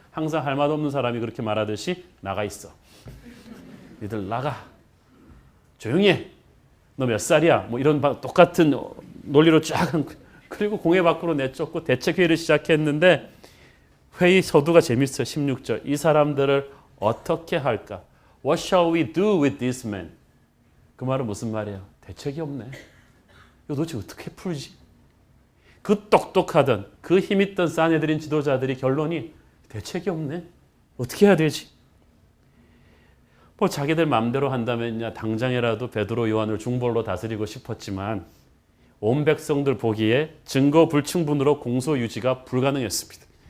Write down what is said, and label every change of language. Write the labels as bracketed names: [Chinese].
[Korean] 항상 할 말 없는 사람이 그렇게 말하듯이 나가 있어. 니들 나가. 조용히 해. 너 몇 살이야? 뭐 이런 똑같은 논리로 쫙 그리고 공회 밖으로 내쫓고 대책회의를 시작했는데 회의 서두가 재밌어요. 16절. 이 사람들을 어떻게 할까? [English] What shall we do with this man? [Korean] 그 말은 무슨 말이에요? 대책이 없네. 이거 도대체 어떻게 풀지? 그 똑똑하던 그 힘있던 사내들인 지도자들이 결론이 대책이 없네. 어떻게 해야 되지? 뭐 자기들 마음대로 한다면야 당장이라도 베드로 요한을 중벌로 다스리고 싶었지만 온 백성들 보기에 증거 불충분으로 공소 유지가 불가능했습니다.